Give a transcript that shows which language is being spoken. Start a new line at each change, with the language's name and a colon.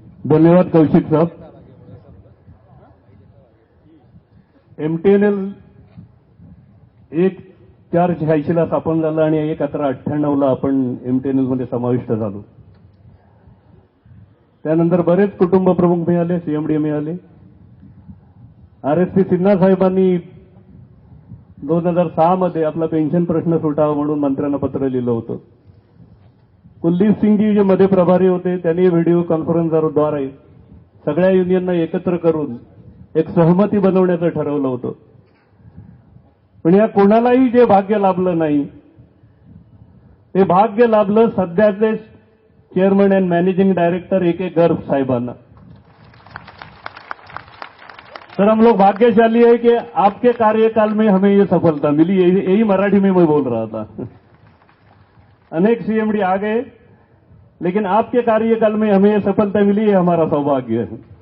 Hindi: धन्यवाद कौशिक साहब।
Marathi: MTNL 1/4/86 स्थापन झालं आणि 1/11/98 आपण MTNL मध्ये समाविष्ट झालो। त्यानंतर बरेच कुटुंब प्रमुख मिळाले, CMD मिळाले। RSP सिन्हा साहेबांनी 2006 मध्ये आपला पेन्शन प्रश्न सुटावा म्हणून मंत्र्यांना पत्र लिहिलं होतं। कुलदीप सिंगजी जे मध्ये प्रभारी होते त्यांनी व्हिडिओ कॉन्फरन्सद्वारे सगळ्या युनियनना एकत्र करून एक सहमती बनवण्याचं ठरवलं होतं। पण या कोणालाही जे भाग्य लाभलं नाही ते भाग्य लाभलं सध्याचे chairman end managing director AK Garg साहिबाना।
Hindi: Sir हम लोग भाग्यशाली है कि आपके कार्यकाल में हमें ये सफलता मिली, यही मराठी में मैं बोल रहा था। अनेक CMD आ गए लेकिन आपके कार्यकाल में हमें ये सफलता मिली, ये हमारा सौभाग्य है।